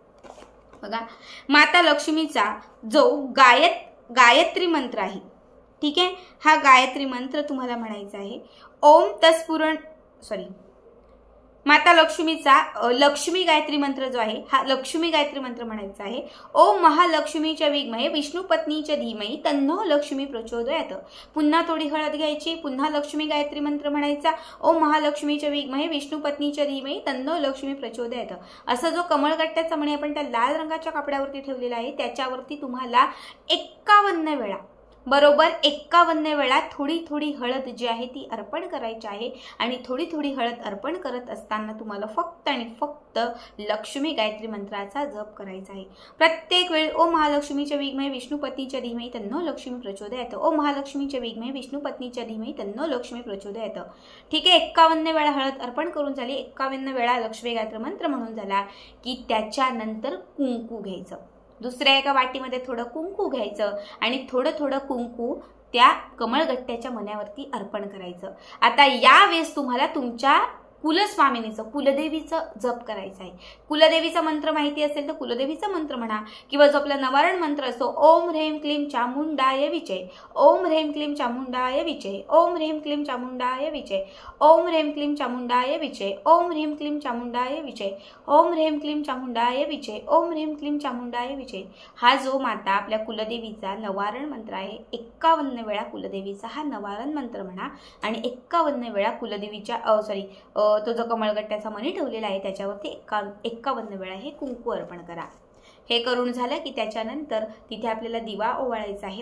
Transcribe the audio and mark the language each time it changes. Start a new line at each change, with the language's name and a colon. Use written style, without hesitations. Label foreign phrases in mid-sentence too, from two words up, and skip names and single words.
Marathi: बघा, माता लक्ष्मीचा जो गायत्री मंत्र आहे ठीक आहे, हा गायत्री मंत्र तुम्हाला म्हणायचा आहे.
Sanskrit: ओम तत्पुरुष
Marathi: माता लक्ष्मीचा लक्ष्मी गायत्री मंत्र जो आहे हा लक्ष्मी गायत्री मंत्र म्हणायचा आहे.
Sanskrit: ओम महालक्ष्मीच्या विद्महे विष्णू पत्नीच्या धीमही तन्नो लक्ष्मी प्रचोदयात.
Marathi: पुन्हा थोडी हळद घ्यायची, पुन्हा लक्ष्मी गायत्री मंत्र म्हणायचा.
Sanskrit: ओम महालक्ष्मीच्या विद्महे विष्णू पत्नीच्या धीमही तन्नो लक्ष्मी प्रचोदयात.
Marathi: असा जो कमळगट्ट्याचा मणी आपण त्या लाल रंगाच्या कपड्यावरती ठेवलेला आहे त्याच्यावरती तुम्हाला 51 वेळा, बरोबर 51 वेळा थोडी थोडी हळद जी आहे ती अर्पण करायची आहे. आणि थोडी थोडी हळद अर्पण करत असताना तुम्हाला फक्त आणि फक्त लक्ष्मी गायत्री मंत्राचा जप करायचा आहे. प्रत्येक वेळी
Sanskrit: ओम महालक्ष्मीच्या विद्महे विष्णू पत्नीच्या धीमही तन्नो लक्ष्मी प्रचोदयात. ओम महालक्ष्मीच्या विद्महे विष्णू पत्नीच्या धीमही तन्नो लक्ष्मी प्रचोदयात.
Marathi: ठीक आहे, 51 वेळा हळद अर्पण करून झाली, 51 वेळा लक्ष्मी गायत्री मंत्र म्हणून झाला की त्याच्यानंतर कुंकू घ्यायचं. दुसऱ्या एका वाटीमध्ये थोडं कुंकू घ्यायचं आणि थोडं थोडं कुंकू त्या कमळगट्ट्याच्या मण्यावरती अर्पण करायचं. आता यावेळेस तुम्हाला तुमच्या कुलस्वामिनीचं, कुलदेवीचं जप करायचं आहे. कुलदेवीचा मंत्र माहिती असेल तर कुलदेवीचा मंत्र म्हणा, किंवा जो आपला नवारण मंत्र असतो
Sanskrit: ओम ह्रीं क्लीं चामुंडाय विजय, ओम ह्रीं क्लीं चामुंडाय विजय, ओम ह्रीं क्लीं चामुंडाय विजय, ओम ह्रीं क्लीं चामुंडाय विजय, ओम ह्रीं क्लीं चामुंडाय विजय, ओम ह्रीं क्लीं चामुंडाय विजय, ओम ह्रीं क्लीं चामुंडाय विजय.
Marathi: हा जो माता आपल्या कुलदेवीचा नवारण मंत्र आहे, 51 वेळा कुलदेवीचा हा नवारण मंत्र म्हणा आणि 51 वेळा कुलदेवीच्या तो जो कमळगट्ट्याचा मणी ठेवलेला आहे त्याच्यावरती 51 वेळा हे कुंकू अर्पण करा. हे करून झालं की त्याच्यानंतर तिथे आपल्याला दिवा ओवाळायचा आहे.